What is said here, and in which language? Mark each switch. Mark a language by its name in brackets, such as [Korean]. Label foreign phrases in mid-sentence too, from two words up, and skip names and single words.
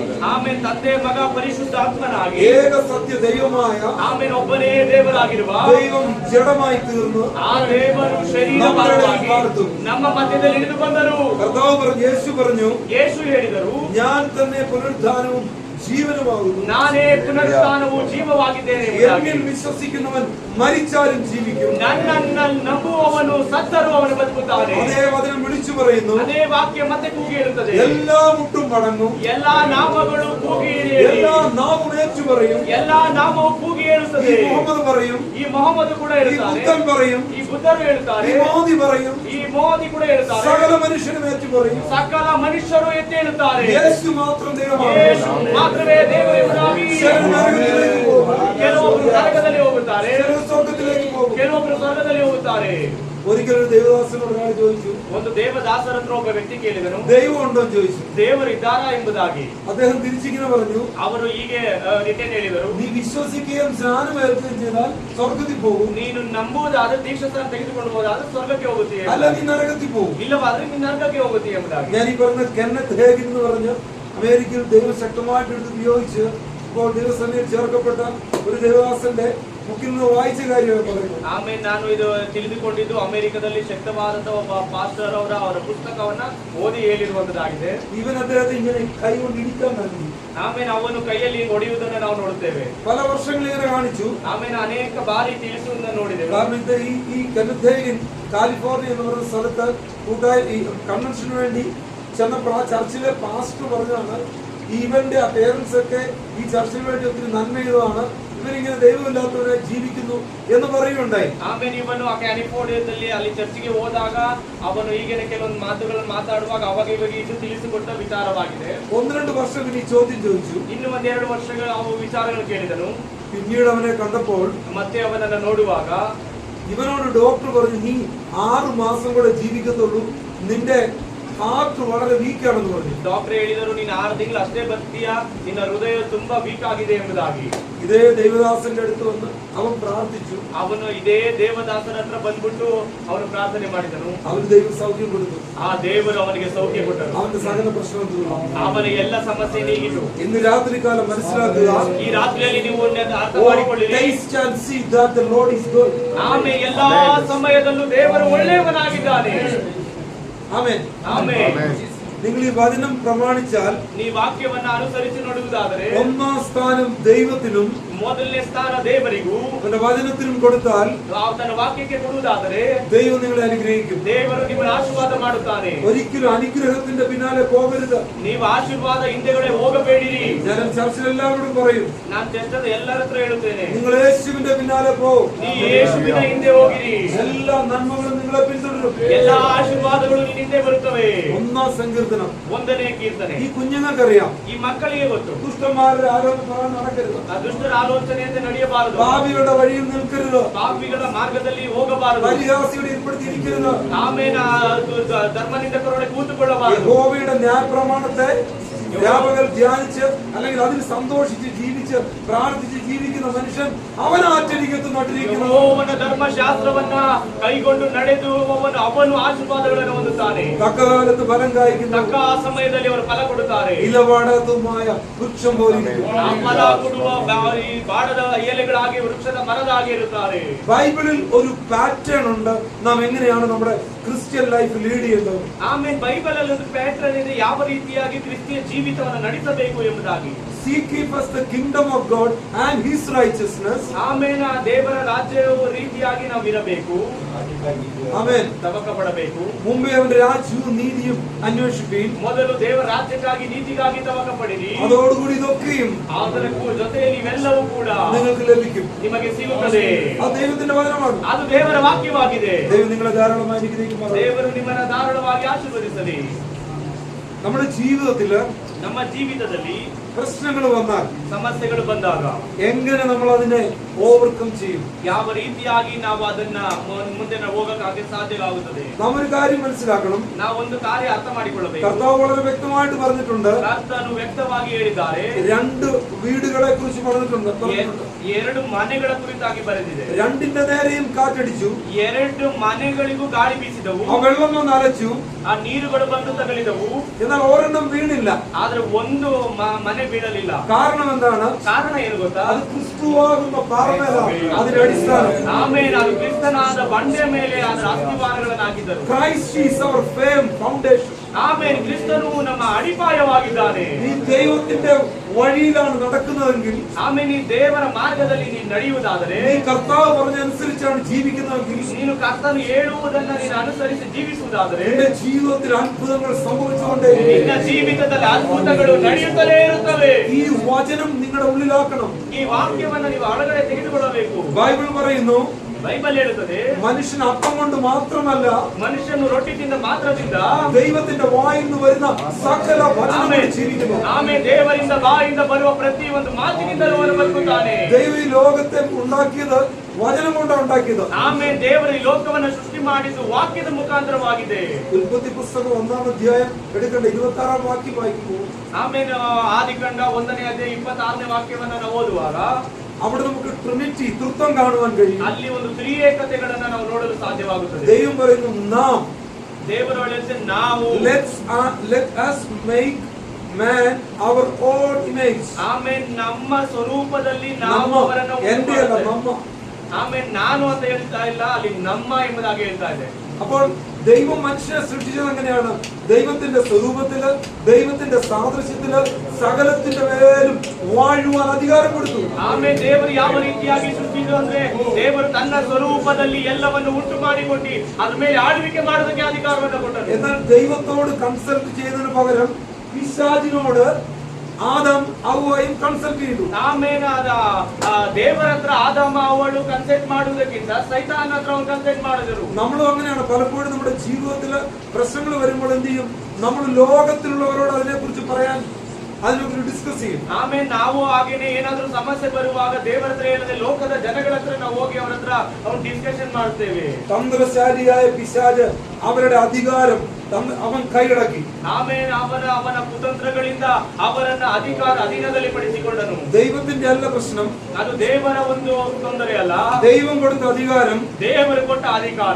[Kannada] ಆಮೇಲೆ ತಂದೆ ಮಗ ಪರಿಶುದ್ಧಾತ್ಮನಾಗಿ [Malayalam] ഏക സത്യ ദൈവമായ [Kannada] ಆಮೇಲೆ ಒಬ್ಬನೇ ದೇವರಾಗಿರುವ [Malayalam] ദൈവം ജഡമായി തീർന്നു [Kannada] ಆ ದೇವರು ಶರೀರವಾಗಿ ನಮ್ಮ ಮಧ್ಯದಲ್ಲಿ ಇಳಿದು ಬಂದರು. [Malayalam] കർത്താവ് പറഞ്ഞു, യേശു പറഞ്ഞു, [Kannada] ಯೇಸು ಹೇಳಿದರು, [Malayalam] ഞാൻ തന്നെ പുനരുദ്ധാനവും ജീവനുമാകുന്നു. [Kannada] ನಾನೇ ಪುನರುತ್ಥಾನವೂ ಜೀವವಾಗಿದ್ದೇನೆ ಎಂಬುದಾಗಿ. [Malayalam] എന്നിൽ വിശ്വസിക്കുന്നവൻ മരിച്ചാലും ജീവിക്കും. [Kannada] ನನ್ನನ್ನು ನಂಬುವವನು ಸತ್ತರೂ ಅವನು ಬದುಕುತ್ತಾನೆ. [Malayalam] അതേ വചനം വിളിച്ചു പറയുന്നു. [Kannada] ಅದೇ ವಾಕ್ಯ ಮತ್ತೆ ಕೂಗಿ ಹೇಳುತ್ತದೆ, [Malayalam] എല്ലാ മുട്ടും മടങ്ങും, [Kannada] ಎಲ್ಲಾ ನಾಮಗಳು ಕೂಗಿ [Malayalam] എല്ലാ നാവും ഏറ്റു പറയും. [Kannada] ಎಲ್ಲಾ ನಾಮವು ಕೂಗಿ ಹೇಳುತ್ತದೆ. [Malayalam] ഈ മുഹമ്മദ് പറയും, [Kannada] ಈ ಮೊಹಮ್ಮದ್ ಕೂಡ [Malayalam] ഈ [Kannada] ಹೇಳುತ್ತಾನೆ, [Malayalam] ബുദ്ധൻ പറയും, [Kannada] ಈ ಬುದ್ಧರು ಹೇಳ್ತಾರೆ, [Malayalam] ഈ മോദി പറയും, [Kannada] ಈ ಮೋದಿ ಕೂಡ ಹೇಳ್ತಾರೆ, [Malayalam] സകല മനുഷ്യനും ഏറ്റു പറയും. [Kannada] ಸಕಲ ಮನುಷ್ಯರು ಎತ್ತಿ ಹೇಳುತ್ತಾರೆ, [Malayalam] യേശു മാത്രം ദൈവമാണ്. [Kannada] ಯೇಸು ಮಾತ್ರವೇ ದೇವರು ಎಂಬುದಾಗಿ. [Malayalam] ചിലർ നരകത്തിലേക്ക് പോകും, [Kannada] ಕೆಲವೊಬ್ಬರು ನರಕದಲ್ಲಿ ಹೋಗುತ್ತಾರೆ, [Malayalam] ചിലർ സ്വർഗ്ഗത്തിലേക്ക് പോകും. [Kannada] ಕೆಲವೊಬ್ಬರು ಸ್ವರ್ಗದಲ್ಲಿ ಹೋಗುತ್ತಾರೆ. [Malayalam] ഒരിക്കൽ ഒരു ദേവദാസനോട് ഒരാൾ ചോദിച്ചു, [Kannada] ಒಂದು ದೇವದಾಸರ ಹತ್ರ ಒಬ್ಬ ವ್ಯಕ್ತಿ ಕೇಳಿದನು, [Malayalam] ദൈവം ഉണ്ടോ എന്ന് ചോദിച്ചു. [Kannada] ದೇವರು ಇದ್ದಾರಾ ಎಂಬುದಾಗಿ. [Malayalam] അദ്ദേഹം തിരിച്ചിങ്ങനെ പറഞ്ഞു, [Kannada] ಅವರು ಹೀಗೆ ರಿಟರ್ನ್ ಹೇಳಿದರು, [Malayalam] നീ വിശ്വസിക്കുകയും സ്നാനം ഏൽക്കുകയും ചെയ്താൽ സ്വർഗ്ഗത്തിൽ പോകും, [Kannada] ನೀನು ನಂಬುವುದಾದ್ರೆ ದೀಕ್ಷಾಸ್ಥಾನ ತೆಗೆದುಕೊಳ್ಳಬಹುದಾದ್ರೆ ಸ್ವರ್ಗಕ್ಕೆ ಹೋಗುತ್ತೀಯ, [Malayalam] അല്ല നീ നരകത്തിൽ പോകും. [Kannada] ಇಲ್ಲವಾದ್ರೆ ನೀನು ನರಕಕ್ಕೆ ಹೋಗುತ್ತೀಯ ಎಂಬುದಾಗಿ. [Malayalam] ഞാൻ ഈ പറഞ്ഞ കെന്നത്ത് ഹേഗൻ എന്ന് പറഞ്ഞ അമേരിക്കയിൽ ദൈവം ശക്തമായിട്ട് എടുത്ത് ഉപയോഗിച്ച് ഇപ്പോൾ ദൈവസഭയിൽ ചേർക്കപ്പെട്ട ഒരു ദേവദാസന്റെ ബുക്കിൽ നിന്ന് വായിച്ച കാര്യമാണ് പറയുന്നത്. [Kannada] ಆಮೇಲೆ ನಾನು ಇದು ತಿಳಿದುಕೊಂಡಿದ್ದು ಅಮೆರಿಕದಲ್ಲಿ ಶಕ್ತವಾದಂತಹ ಒಬ್ಬ ಪಾಸ್ಟರ್ ಅವರ ಪುಸ್ತಕವನ್ನ ಓದಿ ಹೇಳಿರುವಂತದ್ದಾಗಿದೆ. [Malayalam] ഇവൻ അദ്ദേഹത്തെ ഇങ്ങനെ കൈ കൊണ്ട് ഇടിക്കാൻ നൽകി. [Kannada] ಆಮೇಲೆ ಅವನು ಕೈಯಲ್ಲಿ ಹೊಡೆಯುವುದನ್ನು ನಾವು ನೋಡುತ್ತೇವೆ. [Malayalam] പല വർഷങ്ങൾ ഇങ്ങനെ കാണിച്ചു. [Kannada] ಆಮೇಲೆ ಅನೇಕ ಬಾರಿ ತಿಳಿಸುವುದನ್ನು ನೋಡಿದೆವು. [Malayalam] കാരണം ഇത് ഈ കെന്നത്ത് ഹേഗൻ കാലിഫോർണിയ എന്ന് പറയുന്ന സ്ഥലത്ത് കൂട്ടായി ഈ കൺവെൻഷന് വേണ്ടി ചെന്നപ്പോൾ ആ ചർച്ചിലെ പാസ്റ്റർ പറഞ്ഞതാണ്, ഇവന്റെ പേരൻസ് ഒക്കെ ഈ ചർച്ചിന് വേണ്ടി ഒത്തിരി നന്മ ചെയ്തതാണ്, ഇവരിങ്ങനെ ദൈവമില്ലാത്തവരെ ജീവിക്കുന്നു എന്ന് പറയുകയുണ്ടായി. [Kannada] ಆಮೇಲೆ ಇವನು ಆ ಕ್ಯಾಲಿಫೋರ್ನಿಯಾದಲ್ಲಿ ಅಲ್ಲಿ ಚರ್ಚಿಗೆ ಹೋದಾಗ ಅವನು ಈಗಿನ ಕೆಲವೊಂದು ಮಾತುಗಳನ್ನು ಮಾತಾಡುವಾಗ ಅವಾಗ ಇವಾಗ ಇದು ತಿಳಿಸಿಕೊಟ್ಟ ವಿಚಾರವಾಗಿದೆ. [Malayalam] 1-2 വർഷം ഈ ചോദ്യം ചോദിച്ചു. [Kannada] ಇನ್ನು 1-2 ವರ್ಷಗಳು ಅವು ವಿಚಾರಗಳು ಕೇಳಿದನು. [Malayalam] പിന്നീട് അവനെ കണ്ടപ്പോൾ [Kannada] ಮತ್ತೆ ಅವನನ್ನ ನೋಡುವಾಗ [Malayalam] ഇവനോട് ഡോക്ടർ പറഞ്ഞു, നീ 6 മാസം കൂടെ ജീവിക്കത്തുള്ളൂ, നിന്റെ ഹാർട്ട് വളരെ വീക്കാണെന്ന് പറഞ്ഞു. [Kannada] ಡಾಕ್ಟರ್ ಹೇಳಿದರು, ನೀನು 6 ತಿಂಗಳು ಅಷ್ಟೇ ಬರ್ತೀಯಾ, ನಿನ್ನ ಹೃದಯ ತುಂಬಾ ವೀಕ್ ಆಗಿದೆ ಎಂಬುದಾಗಿ. [Malayalam] ഇതേ ദേവദാസന്റെ അടുത്ത് വന്ന് അവൻ പ്രാർത്ഥിച്ചു. [Kannada] ಅವನು ಇದೇ ದೇವದಾಸನ ಹತ್ರ ಬಂದ್ಬಿಟ್ಟು ಅವನು ಪ್ರಾರ್ಥನೆ ಮಾಡಿದನು. [Malayalam] അവന് ദൈവം സൗഖ്യം കൊടുത്തു. [Kannada] ಆ ದೇವರು ಅವನಿಗೆ ಸೌಖ್ಯ ಕೊಟ್ಟರು. [Malayalam] അവന്റെ സകല പ്രശ്നം തീർന്നു. [Kannada] ಅವನ ಎಲ್ಲ ಸಮಸ್ಯೆ ನೀಗಿತು. [Malayalam] ഇന്ന് രാത്രി കാലം മനസ്സിലാക്കുക, [Kannada] ಈ ರಾತ್ರಿಯಲ್ಲಿ ನೀವು ಅರ್ಥ ಮಾಡಿಕೊಳ್ಳಿರಿ, [English] taste and see that the Lord is good. [Kannada] ಆಮೇಲೆ ಎಲ್ಲಾ ಸಮಯದಲ್ಲೂ ದೇವರು ಒಳ್ಳೆಯವನಾಗಿದ್ದಾನೆ. [Malayalam] ആമേൻ. [Kannada] ಆಮೇನ್. [Malayalam] നിങ്ങൾ ഈ വചനം പ്രമാണിച്ചാൽ, [Kannada] ನೀ ವಾಕ್ಯವನ್ನ ಅನುಸರಿಸಿ ನೋಡುವುದಾದರೆ [Malayalam] 1-ാം സ്ഥാനം ദൈവത്തിനും [Kannada] ಮೊದಲನೇ ಸ್ಥಾನ ದೇವರಿಗೂ [Malayalam] അവന്റെ വചനത്തിനും കൊടുത്താൽ [Kannada] ತನ್ನ ವಾಕ್ಯಕ್ಕೆ ಕೊಡುವುದಾದರೆ [Malayalam] ദൈവം നിങ്ങളെ അനുഗ്രഹിക്കും. [Kannada] ದೇವರು ನಿಮ್ಮನ್ನು ಆಶೀರ್ವಾದ ಮಾಡುತ್ತಾನೆ. [Malayalam] ഒരിക്കലും അനുഗ്രഹത്തിന്റെ പിന്നാലെ പോകരുത്. [Kannada] ನೀವು ಆಶೀರ್ವಾದ ಹಿಂದೆಗಡೆ ಹೋಗಬೇಡಿರಿ. [Malayalam] ഞാൻ ചർച്ചിൽ എല്ലാവരോടും പറയും, [Kannada] ನಾನು ಚರ್ಚದ ಎಲ್ಲರ ಹತ್ರ ಹೇಳುತ್ತೇನೆ, [Malayalam] നിങ്ങൾ യേശുവിന്റെ പിന്നാലെ പോകും. [Kannada] ನೀ ಯೇಸುವಿನ ಹಿಂದೆ ಹೋಗಿರಿ, [Malayalam] എല്ലാ നന്മകളും നിങ്ങളെ പിന്തുടരും. [Kannada] ಎಲ್ಲಾ ಆಶೀರ್ವಾದಗಳು ನಿನ್ನ ಹಿಂದೆ ಬರುತ್ತವೆ. [Malayalam] 1-ാം സങ്കീർത്തനം. [Kannada] 1ನೇ ಕೀರ್ತನೆ. [Malayalam] ഈ കുഞ്ഞുങ്ങൾക്കറിയാം, [Kannada] ಈ ಮಕ್ಕಳಿಗೆ ಗೊತ್ತು, [Malayalam] ദുഷ്ടന്മാരുടെ ആലോചന നടക്കരുത്, [Kannada] ಆ ದುಷ್ಟರ ಆಲೋಚನೆಯಂತೆ ನಡೆಯಬಾರದು, [Malayalam] പാപികളുടെ വഴിയിൽ നിൽക്കരുത്, [Kannada] ಪಾಪಿಗಳ ಮಾರ್ಗದಲ್ಲಿ ಹೋಗಬಾರದು, [Malayalam] പരിഹാസിയുടെ ഇരിപ്പിടത്തിരിക്കരുത്, [Kannada] ಆಮೇಲೆ ಧರ್ಮನಿಂದಕರೊಳಗೆ ಕೂತುಕೊಳ್ಳಬಾರದು. [Malayalam] യഹോവയുടെ ന്യായപ്രമാണത്തെ വ്യാപകർ ധ്യാനിച്ച് അല്ലെങ്കിൽ അതിൽ സന്തോഷിച്ച് ജീവിച്ച് പ്രാർത്ഥിച്ച് ജീവിക്കുന്ന മനുഷ്യൻ അവൻ ആറ്റരികത്ത് നട്ടിരിക്കുന്നു. [Kannada] ಯೆಹೋವನ ಧರ್ಮಶಾಸ್ತ್ರವನ್ನ ಕೈಗೊಂಡು ನಡೆದುವವನು ಅವನು ಆಶೀರ್ವಾದಗಳನ್ನು ಹೊಂದುತ್ತಾನೆ. [Malayalam] തക്കകാലത്ത് ഫലം കായ്ക്കുന്നു, [Kannada] ತಕ್ಕ ಸಮಯದಲ್ಲಿ ಅವರು ಫಲ ಕೊಡುತ್ತಾರೆ. [Malayalam] ഇലവാടാത്തതുമായ വൃക്ഷം പോലിരിക്കും. [Kannada] ಆ ಫಲ ಕೊಡುವ ಈ ಬಾಡದ ಎಲೆಗಳಾಗಿ ವೃಕ್ಷದ ಮರದಾಗಿ ಇರುತ್ತಾರೆ. [Malayalam] ബൈബിളിൽ ഒരു പാറ്റേൺ ഉണ്ട്, നാം എങ്ങനെയാണ് നമ്മുടെ [English] Christian life lead [Malayalam] ചെയ്യേണ്ടത്. [Kannada] ಆಮೇಲೆ ಬೈಬಲ್ ಅಲ್ಲಿ ಒಂದು ಪ್ಯಾಟರ್ನ್ ಇದೆ, ಯಾವ ರೀತಿಯಾಗಿ ಕ್ರಿಸ್ತಿಯ ಜೀವಿತವನ್ನು ನಡೆಸಬೇಕು ಎಂಬುದಾಗಿ. [English] Seek ye first the kingdom of God and his righteousness. [Kannada] ಆಮೇಲೆ ಆ ದೇವರ ರಾಜ್ಯವು ರೀತಿಯಾಗಿ ನಾವು ಇರಬೇಕು. ಆಮೆನ್. ತವಕ ಪಡಬೇಕು. [Malayalam] മുമ്പേ അവന്റെ രാജ്യവും നീതിയും അന്വേഷിപ്പീൻ. [Kannada] ಮೊದಲು ದೇವರ ರಾಜ್ಯಕ್ಕಾಗಿ ನೀತಿಗಾಗಿ ತವಕ ಪಡಿರಿ. [Malayalam] അതോടുകൂടി ഇതൊക്കെയും [Kannada] ಅದರ ಜೊತೆಯಲ್ಲಿ ಇವೆಲ್ಲವೂ ಕೂಡ [Malayalam] നിങ്ങൾക്ക് ലഭിക്കും. [Kannada] ನಿಮಗೆ ಸಿಗುತ್ತದೆ. [Malayalam] അത് ദൈവത്തിന്റെ വചനമാണ്. [Kannada] ಅದು ದೇವರ ವಾಕ್ಯವಾಗಿದೆ. [Malayalam] ദൈവം നിങ്ങളെ ധാരാളമായി അനുഗ്രഹിക്കുമാറാകട്ടെ. [Kannada] ದೇವರು ನಿಮ್ಮನ್ನು ಧಾರಾಳವಾಗಿ ಆಶೀರ್ವದಿಸಲಿ. [Malayalam] നമ്മുടെ ജീവിതത്തില് [Kannada] ನಮ್ಮ ಜೀವಿತದಲ್ಲಿ [Malayalam] പ്രശ്നങ്ങൾ വന്നാൽ, [Kannada] ಸಮಸ್ಯೆಗಳು ಬಂದಾಗ [Malayalam] എങ്ങനെ നമ്മൾ അതിനെ ഓവർകം ചെയ്യും? [Kannada] ಯಾವ ರೀತಿಯಾಗಿ ನಾವು ಅದನ್ನ ಮುಂದೆ ಹೋಗಕ್ಕೆ ಸಾಧ್ಯವಾಗುತ್ತದೆ? [Malayalam] നാം ഒരു കാര്യം മനസ്സിലാക്കണം. [Kannada] ನಾವು ಒಂದು ಕಾರ್ಯ ಅರ್ಥ ಮಾಡಿಕೊಳ್ಳಬೇಕು. [Malayalam] കർത്താവ് വളരെ വ്യക്തമായിട്ട് പറഞ്ഞിട്ടുണ്ട്. [Kannada] ಕರ್ತನು ವ್ಯಕ್ತವಾಗಿ ಹೇಳಿದ್ದಾರೆ. [Malayalam] 2 വീടുകളെ കുറിച്ച് പറഞ്ഞിട്ടുണ്ട്. [Kannada] 2 ಮನೆಗಳ ಕುರಿತಾಗಿ ಬರೆದಿದೆ. [Malayalam] 2ന്റെ നേരെയും കാറ്റടിച്ചു. [Kannada] 2 ಮನೆಗಳಿಗೂ ಗಾಳಿ ಬೀಸಿದವು. [Malayalam] ആ വെള്ളം വന്ന് അലച്ചു. [Kannada] ಆ ನೀರುಗಳು ಬಂದು ತಗಲಿದವು. [Malayalam] എന്നാൽ ഒരെണ്ണം വീണില്ല. [Kannada] ಆದ್ರೆ ಒಂದು ಮನೆ ಬೀಳಲಿಲ್ಲ. [Malayalam] കാരണം എന്താണ്? [Kannada] ಕಾರಣ ಏನು ಗೊತ್ತಾ? [Malayalam] അത് ക്രിസ്തുവാകുന്ന പാറമേലാണ് അതിന്റെ അടിസ്ഥാനം. [Kannada] ಆಮೇಲೆ ಅದು ಕ್ರಿಸ್ತನಾದ ಬಂಡೆ ಮೇಲೆ ಅದರ ಅಸ್ತಿವಾರಗಳನ್ನು ಹಾಕಿದರು. [English] Christ is our firm foundation. [Kannada] ಆಮೇಲೆ ಕ್ರಿಸ್ತನು ನಮ್ಮ ಅಡಿಪಾಯವಾಗಿದ್ದಾನೆ. [Malayalam] നീ ദൈവത്തിന്റെ വഴിയിലാണ് നടക്കുന്നതെങ്കിൽ, [Kannada] ಆಮೇಲೆ ನೀ ದೇವರ ಮಾರ್ಗದಲ್ಲಿ ನೀನು ನಡೆಯುವುದಾದರೆ, [Malayalam] നീ കർത്താവ് പറഞ്ഞനുസരിച്ചാണ് ജീവിക്കുന്നതെങ്കിൽ, [Kannada] ನೀನು ಕರ್ತನು ಹೇಳುವುದನ್ನು ನೀನು ಅನುಸರಿಸಿ ಜೀವಿಸುವುದಾದರೆ, [Malayalam] നിന്റെ ജീവിതത്തിൽ അത്ഭുതങ്ങൾ സംഭവിച്ചുകൊണ്ടേ [Kannada] ನಿನ್ನ ಜೀವಿತದಲ್ಲಿ ಅದ್ಭುತಗಳು ನಡೆಯುತ್ತಲೇ ಇರುತ್ತವೆ. [Malayalam] ഈ വചനം നിങ്ങളുടെ ഉള്ളിലാക്കണം. [Kannada] ಈ ವಾಕ್ಯವನ್ನು ನೀವು ಒಳಗಡೆ ತೆಗೆದುಕೊಳ್ಳಬೇಕು. [Malayalam] ബൈബിൾ പറയുന്നു, [Kannada] ಬೈಬಲ್ ಹೇಳುತ್ತದೆ, [Malayalam] മനുഷ്യൻ അപ്പം കൊണ്ട് മാത്രമല്ല, [Kannada] ಮನುಷ್ಯನು ರೊಟ್ಟಿ ತಿಂದ ಮಾತ್ರದಿಂದ [Malayalam] ദൈവത്തിന്റെ വായിൽ നിന്ന് വരുന്ന സകല വചനങ്ങൾ ജീവിക്കുന്നു. [Kannada] ಆಮೇಲೆ ದೇವರಿಂದ ಬಾಯಿಂದ ಬರುವ ಪ್ರತಿ ಒಂದು ಮಾತಿನಿಂದಲೂ ಅವನು ಬದುಕುತ್ತಾನೆ. [Malayalam] ദൈവം ഈ ലോകത്തെ ഉണ്ടാക്കിയത് വചനം കൊണ്ടാണ് ഉണ്ടാക്കിയത്. [Kannada] ಆಮೇಲೆ ದೇವರು ಈ ಲೋಕವನ್ನು ಸೃಷ್ಟಿ ಮಾಡಿದ್ದು ವಾಕ್ಯದ ಮುಖಾಂತರವಾಗಿದೆ. [Malayalam] ഉൽപ്പത്തി പുസ്തകം 1-ാം അധ്യായം എടുക്കേണ്ട 26-ാം വാക്യം വായിക്കുമ്പോൾ, [Kannada] ಆಮೇಲೆ ಆದಿಕಾಂಡ 1ನೇ ಅಧ್ಯಾಯ 26ನೇ ವಾಕ್ಯವನ್ನ ನಾವು ಓದುವಾಗ [Malayalam] അവിടെ നമുക്ക് ട്രിനിറ്റി, തൃത്വം കാണുവാൻ കഴിയും. [Kannada] ಅಲ್ಲಿ ಒಂದು ತ್ರಿಏಕತೆಗಳನ್ನ ನಾವು ನೋಡಲು ಸಾಧ್ಯವಾಗುತ್ತದೆ. [Malayalam] ദൈവം പറയുന്നു, നാം, [Kannada] ದೇವರು ಹೇಳುತ್ತೆ, ನಾವು [English] let us make man our own image. [Kannada] ಆಮೇಲೆ ನಮ್ಮ ಸ್ವರೂಪದಲ್ಲಿ ನಾವು ನಮ್ಮ, ಅವರನ್ನು [Malayalam] എന്റെ അല്ല, നമ്മ. [Kannada] ಆಮೇಲೆ ನಾನು ಅಂತ ಹೇಳ್ತಾ ಇಲ್ಲ, ಅಲ್ಲಿ ನಮ್ಮ ಎಂಬುದಾಗಿ ಹೇಳ್ತಾ ಇದೆ. [Malayalam] അപ്പോൾ ദൈവം മനുഷ്യനെ സൃഷ്ടിച്ചത് എങ്ങനെയാണ്? ദൈവത്തിന്റെ സ്വരൂപത്തില്, ദൈവത്തിന്റെ സാദൃശ്യത്തില്, സകലത്തിന്റെ മേലും വാഴുവാൻ അധികാരം കൊടുത്തു. [Kannada] ಆಮೇಲೆ ದೇವರು ಯಾವ ರೀತಿಯಾಗಿ ಸೃಷ್ಟಿಸಿದ್ರು ಅಂದ್ರೆ, ದೇವರು ತನ್ನ ಸ್ವರೂಪದಲ್ಲಿ ಎಲ್ಲವನ್ನು ಉಂಟು ಮಾಡಿಕೊಂಡು ಅದ್ರ ಮೇಲೆ ಆಳ್ವಿಕೆ ಮಾಡೋದಕ್ಕೆ ಅಧಿಕಾರವನ್ನು ಕೊಟ್ಟರು. [Malayalam] എന്നാൽ ദൈവത്തോട് കൺസൾട്ട് ചെയ്യുന്നതിന് പകരം പിശാചിനോട് ആദം ഹവ്വയും കൺസൾട്ട് ചെയ്തു. [Kannada] ಆಮೇಲೆ ದೇವರ ಹತ್ರ ಆದಾಮ ಅವಳು ಕನ್ಸಲ್ಟ್ ಮಾಡುವುದಕ್ಕಿಂತ ಸೈತಾನ್ ಹತ್ರ ಅವ್ರು ಕನ್ಸಲ್ಟ್ ಮಾಡಿದರು. [Malayalam] നമ്മളും അങ്ങനെയാണ്. പലപ്പോഴും നമ്മുടെ ജീവിതത്തില് പ്രശ്നങ്ങൾ വരുമ്പോൾ എന്ത് ചെയ്യും? നമ്മൾ ലോകത്തിലുള്ളവരോട് അതിനെ കുറിച്ച് പറയാൻ, അതിനെക്കുറിച്ച് ഡിസ്കസ് ചെയ്യും. [Kannada] ಆಮೇಲೆ ನಾವು ಹಾಗೇನೆ ಏನಾದ್ರೂ ಸಮಸ್ಯೆ ಬರುವಾಗ ದೇವರ ಹತ್ರ ಹೇಳದೆ ಲೋಕದ ಜನಗಳ ಹತ್ರ ನಾವು ಹೋಗಿ ಅವರ ಹತ್ರ ಅವ್ರು ಡಿಸ್ಕಷನ್ ಮಾಡ್ತೇವೆ. [Malayalam] തന്ത്രശാലിയായ പിശാച് അവരുടെ അധികാരം അവൻ കൈയടക്കി. [Kannada] ಆಮೇಲೆ ಅವನ ಕುತಂತ್ರಗಳಿಂದ ಅವರನ್ನ ಅಧೀನದಲ್ಲಿ ಪಡಿಸಿಕೊಂಡನು. [Malayalam] ദൈവത്തിന്റെ അല്ല പ്രശ്നം, [Kannada] ಅದು ದೇವರ ಒಂದು ತೊಂದರೆ ಅಲ್ಲ. [Malayalam] ദൈവം കൊടുത്ത അധികാരം [Kannada] ದೇವರು ಕೊಟ್ಟ ಅಧಿಕಾರ